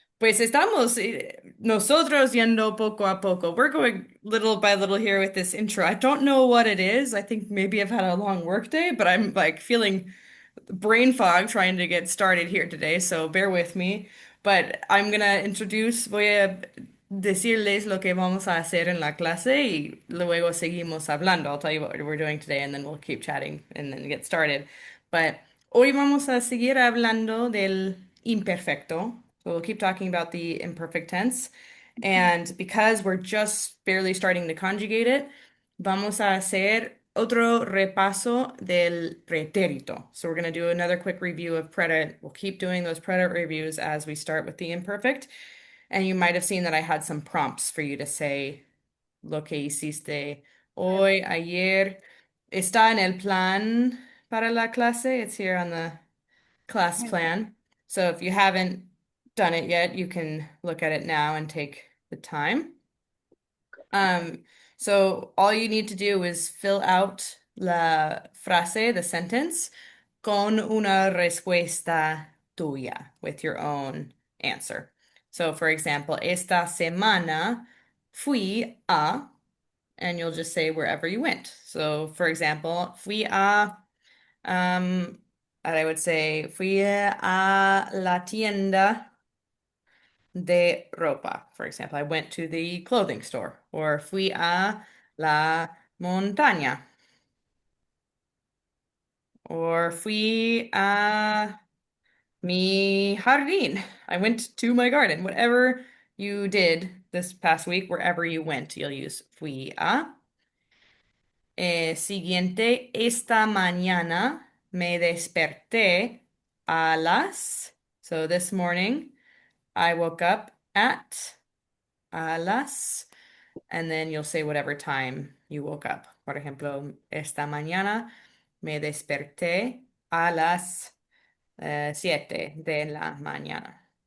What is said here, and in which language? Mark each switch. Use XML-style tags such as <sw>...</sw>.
<es>Pues estamos nosotros yendo poco a poco.</es> <en>We're going little by little here with this intro. I don't know what it is. I think maybe I've had a long work day, but I'm like feeling brain fog trying to get started here today, so bear with me. But I'm gonna</en> <es>voy a decirles lo que vamos a hacer en la clase y luego seguimos hablando.</es> <en>I'll tell you what we're doing today and then we'll keep chatting and then get started.</en> <es>But hoy vamos a seguir hablando del imperfecto.</es> <en>So we'll keep talking about the imperfect tense. And because we're just barely starting to conjugate it,</en> <es>vamos a hacer otro repaso del pretérito.</es> <en>So we're going to do another quick review of predit. We'll keep doing those predit reviews as we start with the imperfect. And you might have seen that I had some prompts for you to say</en> <es>lo que hiciste hoy, ayer. Está en el plan para la clase.</es> <en>It's here on the class plan. So if you haven't done it yet, you can look at it now and take the time. Um, so all you need to do is fill out la frase, the sentence,</en> <es>con una respuesta tuya,</es> <en>with your own answer. So for example,</en> <es>esta semana fui a,</es> <en>and you'll just say wherever you went. So for example, fui a, and I would say</en> <es>fui a la tienda de ropa,</es> <en>for example. I went to the clothing store, or</en> <es>fui a la montaña,</es> <en>or</en> <es>fui a mi jardín.</es> <en>I went to my garden. Whatever you did this past week, wherever you went, you'll use fui a.</en> <es>Siguiente, esta mañana me desperté a las.</es> <en>So this morning, I woke up at a las. And then you'll say whatever time you woke up.</en> <es>Por ejemplo, esta mañana me desperté a las 7 de la mañana.</es>